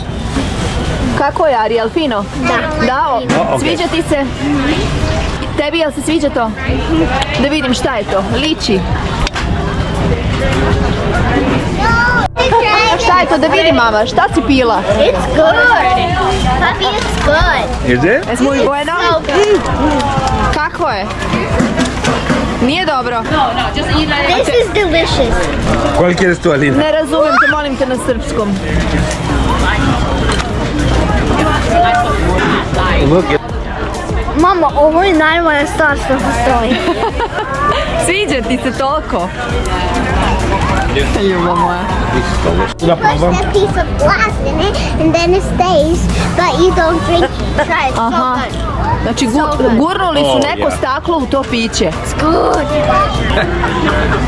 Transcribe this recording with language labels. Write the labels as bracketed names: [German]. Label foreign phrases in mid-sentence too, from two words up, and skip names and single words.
[Serbian] Kako je, Arija, jel fino? Da. Da, ok. Sviđa ti se? Tebi jel se sviđa to? Da vidim šta je to, liči. Šta je to, da vidim, mama, šta si pila? [English] It's good. Puppy, it's good. Is it? [Spanish] Es muy bueno? [English] So good. [Serbian] Kako je? Nije dobro? [English] This is delicious. [Spanish] ¿Cuál quieres tú, Alina? [Serbian] Ne razumem te, molim te na srpskom. [English] Look, [Serbian] Mama, ovo je najbolja stvar što postoji. Sviđa ti se toliko? Ljubav moja. la [English] Push [Serbian] probam. [English] that piece of glass in it and then it stays, but you don't drink it. Try it, so Aha. good. [Serbian] Znači gurnuli su [English] Oh, [Serbian] neko [English] yeah. [Serbian] staklo u to piće. [English] Good.